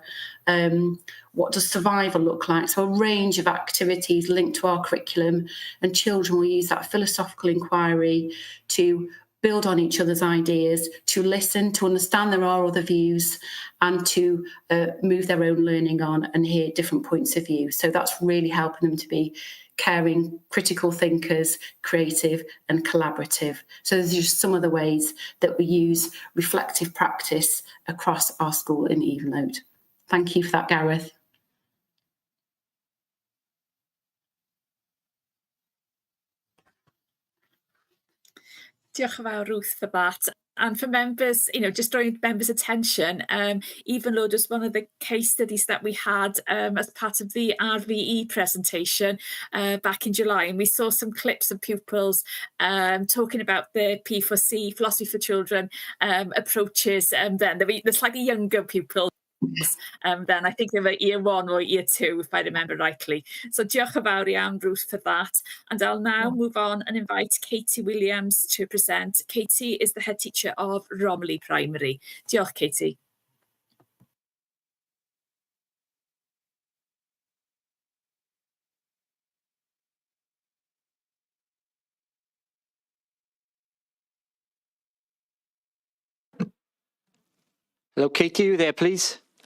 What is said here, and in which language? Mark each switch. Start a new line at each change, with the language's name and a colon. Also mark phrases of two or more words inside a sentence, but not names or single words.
English: What does survival look like? So a range of activities linked to our curriculum, and children will use that philosophical inquiry to build on each other's ideas, to listen, to understand there are other views, and to move their own learning on and hear different points of view. So that's really helping them to be caring, critical thinkers, creative and collaborative. So there's just some of the ways that we use reflective practice across our school in Evenlode. Thank you for that, Gareth.
Welsh: Diolch yn fawr, Ruth,
English: for that. And for members, just drawing members' attention, Evenlode was one of the case studies that we had as part of the RVE presentation back in July. And we saw some clips of pupils talking about the P4C, Philosophy for Children, approaches. Then the slightly younger pupils. Then I think they were year 1 or year 2, if I remember rightly.
Welsh: So diolch yn fawr iawn, Ruth,
English: for that. And I'll now move on and invite Katie Williams to present. Katie is the head teacher of Romiley Primary. Diolch, Katie. Hello, Katie, are you there, please?